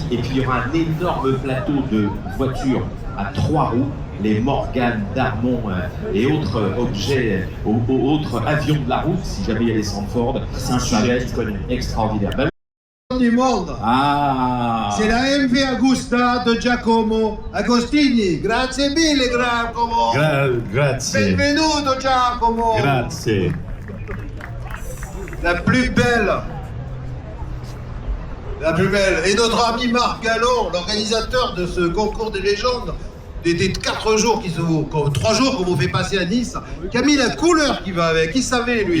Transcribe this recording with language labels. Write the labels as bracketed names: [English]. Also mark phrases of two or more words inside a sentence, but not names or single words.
[French] Et puis il y aura un énorme plateau de voitures à 3 roues, les Morgan, Darmon et autres objets, autres avions de la route, si jamais il y a des Sanford. C'est un sujet extraordinaire. du monde. Ah, C'est la MV Agusta de Giacomo Agostini. [Italian] Grazie mille, Giacomo. Grazie. Benvenuto, Giacomo. Grazie. [French] La plus belle. La plus belle. Et notre ami Marc Gallon, l'organisateur de ce concours des légendes, des 4 jours, 3 jours qu'on vous fait passer à Nice, qui a mis la couleur qui va avec. Il savait, lui.